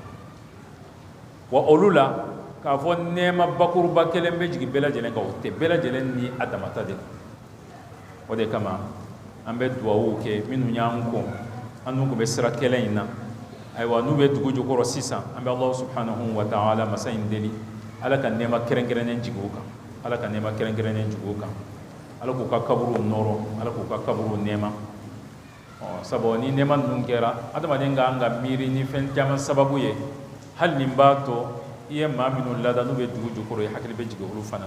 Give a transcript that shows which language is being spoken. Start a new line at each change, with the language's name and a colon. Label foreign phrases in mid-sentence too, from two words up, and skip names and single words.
Bambara: wa olu la k'a fɔ nɛɛma bakuruba kelen bɛ jigin bɛɛ lajɛlen kan, o tɛ. bɛɛ lajɛlen ni a damata de. o de kama an bɛ duwawu kɛ minnu y'an kɔn, an n'u tun bɛ sira kelen in na, ayiwa n'u bɛ dugu jukɔrɔ sisan, an bɛ
Arabic: الله سبحانه وتعالى
Bambara: masa in deli ala ka nɛɛma kɛrɛnkɛrɛnnen jigin u kan, ala ka nɛɛma kɛrɛnkɛrɛnnen jigin u kan, ala k'u ka kaburuw nɔrɔ, ala k'u ka kaburuw nɛɛma. sabu ni nɛɛma ninnu kɛra, adamaden ka kan ka miiri ni fɛn caman sababu ye, hali nin b'a to i ye maa minnu lada n'u bɛ dugu jukɔrɔ, i hakili bɛ jigin olu fana na.